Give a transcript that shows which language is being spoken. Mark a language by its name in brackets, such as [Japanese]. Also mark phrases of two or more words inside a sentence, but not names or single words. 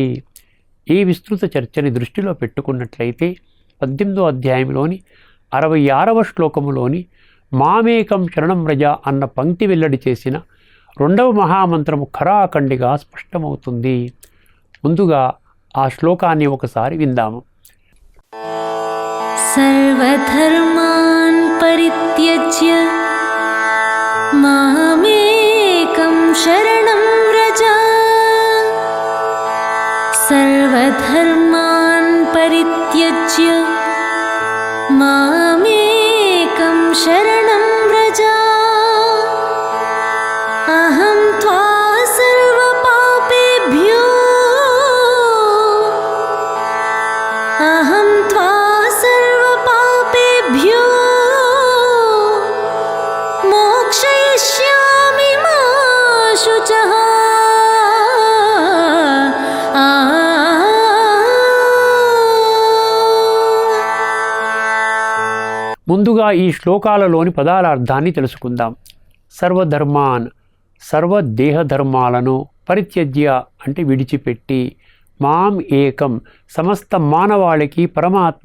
[Telugu] ఈ విస్తృత చర్చని దృష్టిలో పెట్టుకున్నట్లయితే 18వ అధ్యాయంలోని 66వ శ్లోకములోని [Sanskrit] मामेकं शरणं व्रज [Telugu] అన్న పంక్తి వెల్లడి చేసిన 2వ మహామంత్రము ఖరాఖండిగా స్పష్టమవుతుంది. ముందుగా ఆ శ్లోకాన్ని ఒకసారి విందాము. [Sanskrit] सर्वधर्मान् परित्यज्य मामेकं शरणं व्रज. सर्वधर्मान् परित्यज्य मामेकं शरणं व्रज. अहं त्वा सर्वपापेभ्यो अहं त्वा सर्वपापेभ्यो मोक्षयिष्यामि मा शुचः। [Telugu] ముందుగా ఈ శ్లోకాలలోని పదాల అర్థాన్ని తెలుసుకుందాం. సర్వధర్మాన్, సర్వదేహధర్మాలను, పరిత్యజ్య అంటే విడిచిపెట్టి, [Sanskrit] मां एकं [Telugu] సమస్త మానవాళికి పరమాత్మ